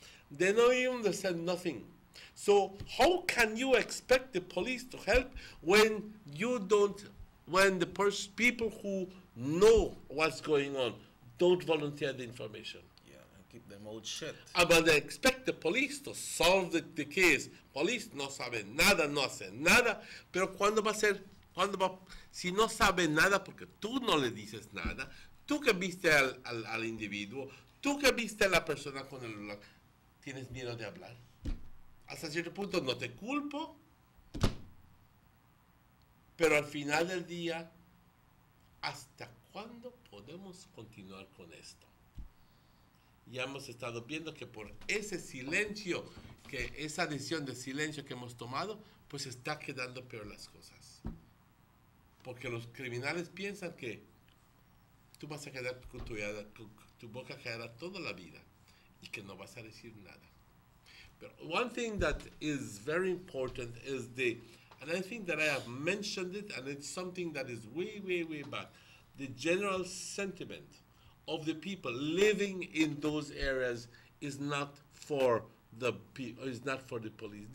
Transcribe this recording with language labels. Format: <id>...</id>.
<en>They don't even send nothing. So how can you expect the police to help when you don't, when the people who know what's going on don't volunteer the information? Yeah, and keep them out shut. But they expect the police to solve the case.</en> <es>Police no sabe nada, no hace nada, pero ¿cuándo va a ser? Si no sabe nada porque tú no le dices nada, tú que viste al individuo, tú que viste a la persona con el celular, tienes miedo de hablar. Hasta cierto punto no te culpo, pero al final del día, ¿hasta cuándo podemos continuar con esto? Ya hemos estado viendo que por ese silencio, que esa decisión de silencio que hemos tomado, pues está quedando peor las cosas. Porque los criminales piensan que tú vas a quedar con tu boca callada toda la vida y que no vas a decir nada.</es> <en>But one thing that is very important is and I think that I have mentioned it, and it's something that is way back, the general sentiment of the people living in those areas is not for the police.</en>